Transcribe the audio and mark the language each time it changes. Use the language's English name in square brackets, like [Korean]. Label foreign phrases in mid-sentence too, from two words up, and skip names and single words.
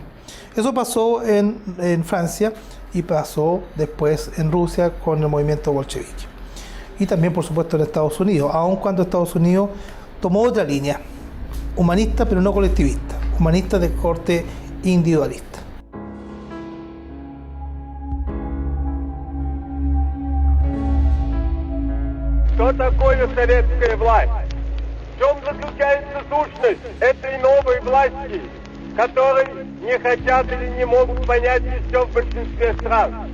[Spanish] Eso pasó en Francia y pasó después en Rusia con el movimiento bolchevique. Y también, por supuesto, en Estados Unidos, aun cuando Estados Unidos tomó otra línea, humanista pero no colectivista, humanista de corte individualista. [Russian] Что такое советская власть? В чем заключается сущность этой новой власти, которой не хотят или не могут понять еще в большинстве стран?